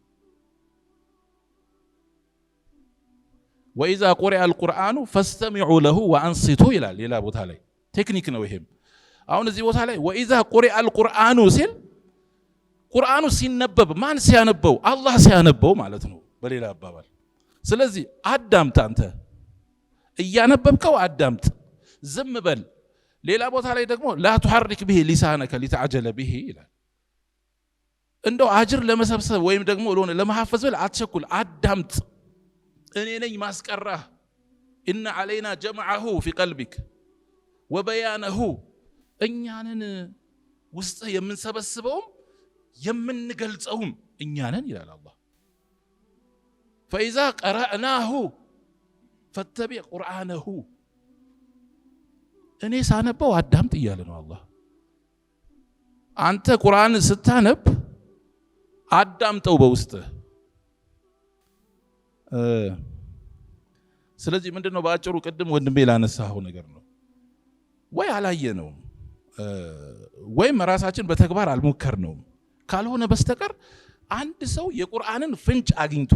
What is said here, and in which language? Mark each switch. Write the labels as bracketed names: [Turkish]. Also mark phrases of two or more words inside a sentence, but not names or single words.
[Arabic] وإذا قرئ القرآن فاستمعوا له وأنصتوا [Amharic] ይላል ሌላ ቦታ ላይ። ቴክኒክ ነው ይሄም። አሁን እዚህ ቦታ ላይ [Arabic] وإذا قرئ القرآن [Amharic] ሲል ቁርአኑ ሲነበብ ማን ሲያነበው? አላህ ሲያነበው ማለት ነው በሌላ አባባል። ስለዚህ አዳምጥ፣ አንተ እያነበብከው አዳምጥ፣ ዝም በል። ሌላ ቦታ ላይ ደግሞ [Arabic] لا تحرك به لسانك لتعجل به [Amharic] ይላል። እንደው አጅር ለመሰብሰብ ወይም ደግሞ ለማሐፈዝ ብል አትቸኩል፣ አዳምጥ። እኔ ነኝ ማስቀራህ። [Arabic] إن علينا جمعه في قلبك وبيانه [Amharic] እኛንን ውስጥ የምንሰበስበውም የምንገልጸውም እኛንን ይላል አላህ። [Arabic] فإذا قرأناه فاتبع قرآنه [Amharic] እኔ ሳነበው አዳምጥ እያለ ነው አላህ። አንተ ቁርአን ስታነብ አዳምጠው በውስጥ። ስለዚህ ምንድነው ባጭሩ ቅድም ወንድሜ ላነሳው ነገር ነው። ወይ አላየነው ወይም ራሳችን በተግባር አልሞከርነው ካልሆነ በስተቀር አንድ ሰው የቁርአንን ፍንጭ አግኝቶ